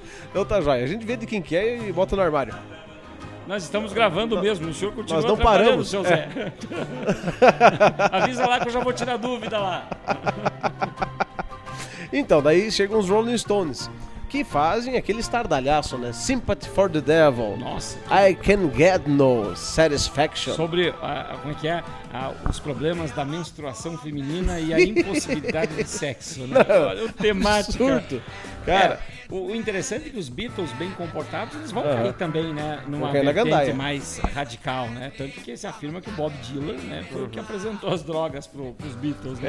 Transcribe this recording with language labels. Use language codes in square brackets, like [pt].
[pt] Então tá joia, a gente vê de quem que é e bota no armário. Nós estamos gravando não, mesmo, o senhor continua nós não paramos, seu Zé. Avisa lá que eu já vou tirar dúvida lá. Então, daí chegam os Rolling Stones, que fazem aquele estardalhaço, né? [en] Sympathy for the Devil. [pt] Nossa. [en] I can get no satisfaction. [pt] Sobre como é que é? Os problemas da menstruação feminina e a impossibilidade de sexo, né? Não. O temático. Surto. Cara. É, o interessante é que os Beatles, bem comportados, eles vão cair também, né? Numa vertente mais radical, né? Tanto que se afirma que o Bob Dylan, né, foi o que apresentou as drogas pros Beatles, né?